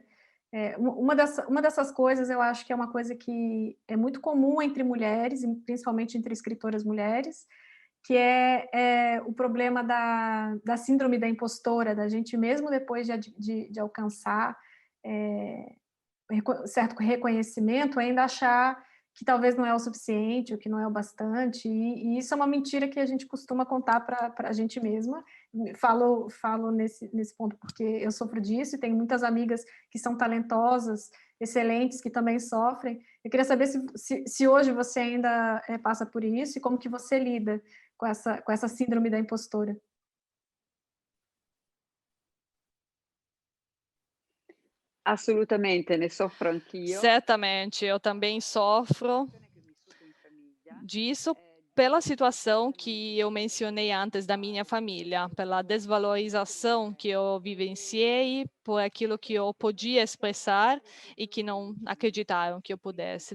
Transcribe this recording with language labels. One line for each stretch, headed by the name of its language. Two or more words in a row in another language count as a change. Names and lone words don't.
Portuguese: Uma dessas coisas, eu acho que é uma coisa que é muito comum entre mulheres, principalmente entre escritoras mulheres, que é o problema da síndrome da impostora, da gente mesmo depois de alcançar certo reconhecimento, ainda achar que talvez não é o suficiente, ou que não é o bastante, e isso é uma mentira que a gente costuma contar para a gente mesma. Falo nesse ponto porque eu sofro disso, e tenho muitas amigas que são talentosas, excelentes, que também sofrem. Eu queria saber se hoje você ainda passa por isso, e como que você lida com essa síndrome da impostora.
Italian: Assolutamente, ne soffro anch'io.
Portuguese: Certamente, eu também sofro disso pela situação que eu mencionei antes da minha família, pela desvalorização que eu vivenciei, por aquilo que eu podia expressar e que não acreditaram que eu pudesse.